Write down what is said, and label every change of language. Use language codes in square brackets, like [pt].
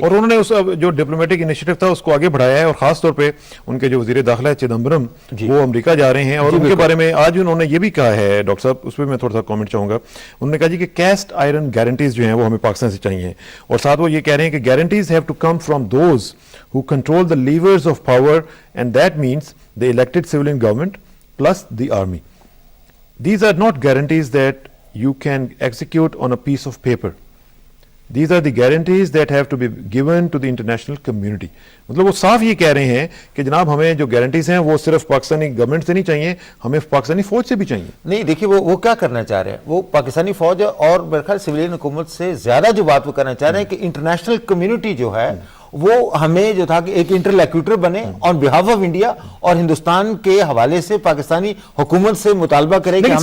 [hi] और उन्होंने उस जो डिप्लोमेटिक इनिशिएटिव था उसको आगे बढ़ाया है और खास तौर पे उनके जो वजीर दाखिला है चिदम्बरम वो अमेरिका जा रहे हैं और उनके बारे में आज उन्होंने ये भी कहा है डॉक्टर साहब, उस पर मैं थोड़ा सा कमेंट चाहूंगा। उन्होंने कहा जी कि कैस्ट आयरन गारंटीज जो हैं वो हमें पाकिस्तान से चाहिए और साथ वो ये कह रहे हैं कि [en] Guarantees have to come from those who control the levers of power, and that means the elected civilian government plus the army. These are not guarantees that you can execute on a piece of paper. These are the guarantees that have to be given to the international community. [hi] मतलब वो साफ ये कह रहे हैं कि जनाब हमें जो गारंटीज हैं वो सिर्फ पाकिस्तानी गवर्नमेंट से नहीं चाहिए, हमें पाकिस्तानी फौज से भी चाहिए। नहीं देखिए वो क्या करना चाह रहे हैं, वो पाकिस्तानी फौज और मेरे ख्याल सिविलियन हुकूमत से ज्यादा जो बात वो करना चाह रहे हैं कि इंटरनेशनल कम्युनिटी जो है वो हमें जो था कि एक इंटरलोक्यूटर बने [en] on behalf of India [hi] और हिंदुस्तान के हवाले से पाकिस्तानी हुकूमत से मुतालबा करे कि